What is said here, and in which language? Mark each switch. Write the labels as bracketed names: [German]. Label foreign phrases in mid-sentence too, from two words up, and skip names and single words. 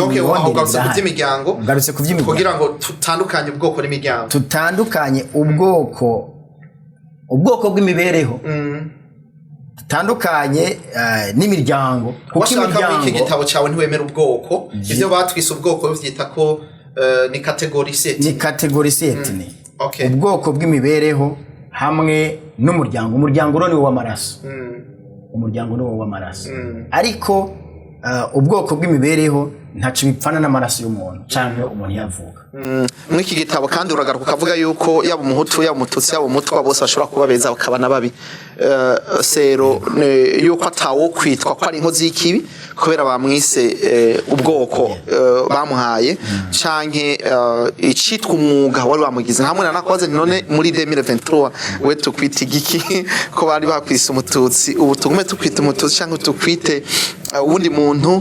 [Rundi] ugarutse ku by'imiryango, kugira ngo tutandukanye ubwoko n'imiryango. Tutandukanye ubwoko bw'imibereho. Tutandukanye n'imiryango. Kuko imiryango iki gitabo cyawe ntiwemera ubwoko, ivyo batwise ubwoko bivyita ko ni [English] category set. [Rundi] Ni [English] category set [Rundi] ni. Ubwoko bw'imibereho hamwe n'umuryango. Umuryango rero ni w'amaraso. Umuryango ni w'amaraso. Ariko ubwoko bw'imibereho ntaco bipfana n'amaraso y'umuntu canke umuntu yavuka. Mw'iki gitabo kandi uragaruka ukavuga yuko yaba umuhutu yaba umututsi yaba umutwa bose bashobora kuba beza bakaba nababi sero yuko atawo kwitwa ko ari inkozi y'ikibi kubera bamwise ubwoko bamuhaye canke icitwa umwuga wari bamugize hamwe na nakoze none muri 2023 we tukwita igiki ko bari bakwise umututsi ubu tugume tukwita umututsi canke tukwite uwundi muntu